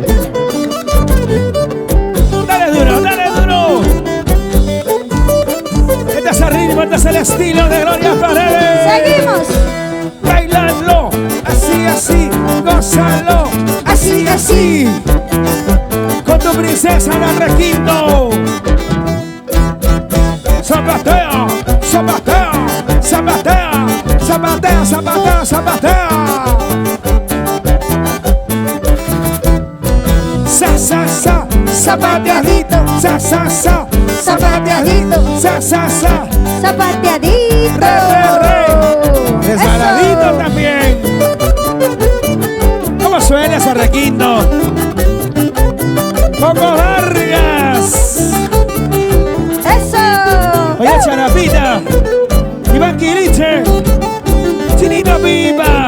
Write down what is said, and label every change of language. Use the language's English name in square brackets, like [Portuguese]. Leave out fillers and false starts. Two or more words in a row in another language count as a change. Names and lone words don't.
[Spanish] Dale duro. Este es el ritmo, este es el estilo de Gloria Paredes. Seguimos. Bailalo, así, así, gózalo, así, así. Con tu princesa del requinto. Zapatea, zapatea, zapatea, zapatea, zapatea, zapatea. Sa, zapateadito, sa, zapateadito, sa, Zapateadito. re. Resbaladito Eso. también. ¿Cómo suena ese requinto? Coco Vargas. Eso. Oye, Charapita. Iván Quiliche. Chinito Pipa.